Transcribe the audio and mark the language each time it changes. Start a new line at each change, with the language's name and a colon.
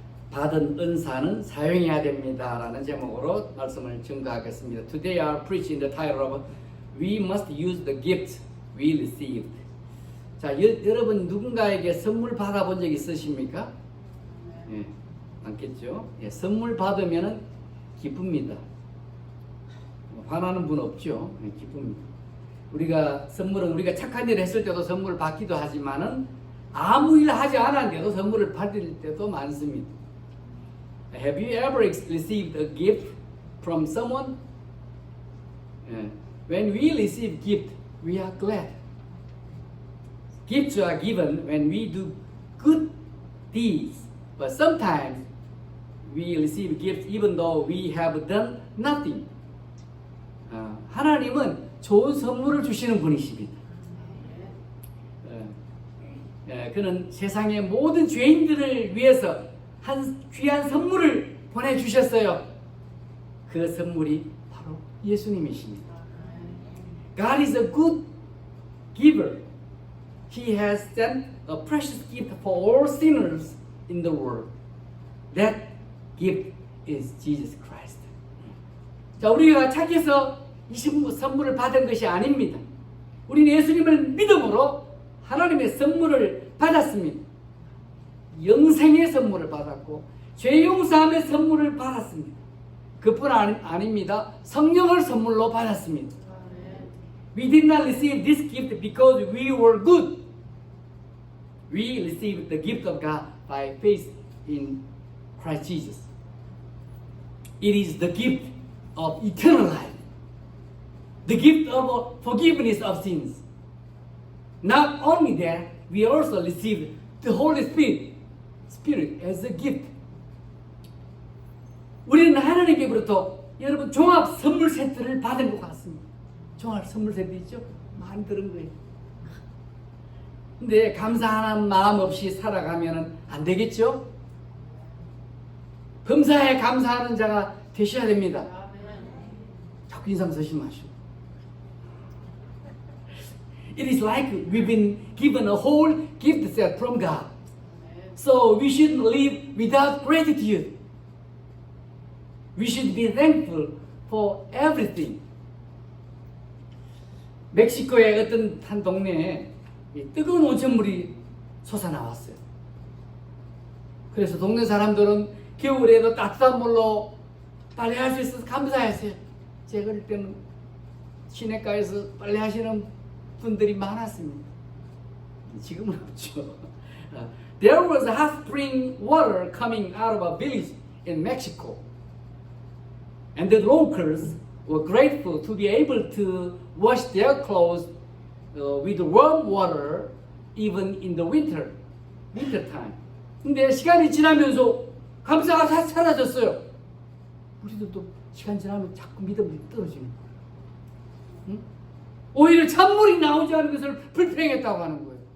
Korean: 받은 은사는 사용해야 됩니다. 라는 제목으로 말씀을 증거하겠습니다.
English: Today I preach in the title of We must use the gift we received.
Korean: 자, 여러분 누군가에게 선물 받아본 적 있으십니까? 예, 많겠죠? 예, 선물 받으면 기쁩니다. 화나는 분 없죠? 예, 기쁩니다. 우리가 착한 일을 했을 때도 선물을 받기도 하지만은 아무 일 하지 않았는데도 선물을 받을 때도 많습니다.
English: Have you ever received a gift from someone? When we receive gift, we are glad. Gifts are given when we do good deeds, but sometimes we receive gifts even though we have done nothing.
Korean: 하나님은 좋은 선물을 주시는 분이십니다. 그는 세상의 모든 죄인들을 위해서 한 귀한 선물을 보내주셨어요. 그 선물이 바로 예수님이십니다.
English: God is a good giver. He has sent a precious gift for all sinners in the world. That gift is Jesus Christ.
Korean: 자, 우리가 착해서 이 선물을 받은 것이 아닙니다. 우리는 예수님을 믿음으로 하나님의 선물을 받았습니다. 영생의 선물을 받았고 죄 용서함의 선물을 받았습니다. 그뿐 아닙니다. 성령을 선물로 받았습니다.
English: We did not receive this gift because we were good. We received the gift of God by faith in Christ Jesus. It is the gift of eternal life. The gift of forgiveness of sins. Not only that, we also received the Holy Spirit as a gift.
Korean: 우리는 하나님께로부터 여러분 종합 선물 세트를 받은 것 같습니다. 종합 선물 세트 있죠? 많이 들은 거예요. 근데 감사하는 마음 없이 살아가면 안 되겠죠? 범사에 감사하는 자가 되셔야 됩니다. 자꾸 인상 쓰지 마시고.
English: It is like we've been given a whole gift set from God. So we shouldn't live without gratitude. We should be thankful for everything.
Korean: 멕시코의 어떤 한 동네에 뜨거운 온천물이 솟아나왔어요. 그래서 동네 사람들은 겨울에도 따뜻한 물로 빨래할 수 있어서 감사했어요. 제가 그럴 때는 시내가에서 빨래하시는 분들이 많았습니다. 지금은 없죠.
English: There was hot spring water coming out of a village in Mexico. And the locals were grateful to be able to wash their clothes with warm water even in the winter time.
Korean: 근데 시간이 지나면서 감사가 다 사라졌어요. 우리들도 시간 지나면 자꾸 믿음이 떨어지는 거예요. 응? 오히려 찬물이 나오지 않은 것을 불평했다고 하는 거예요.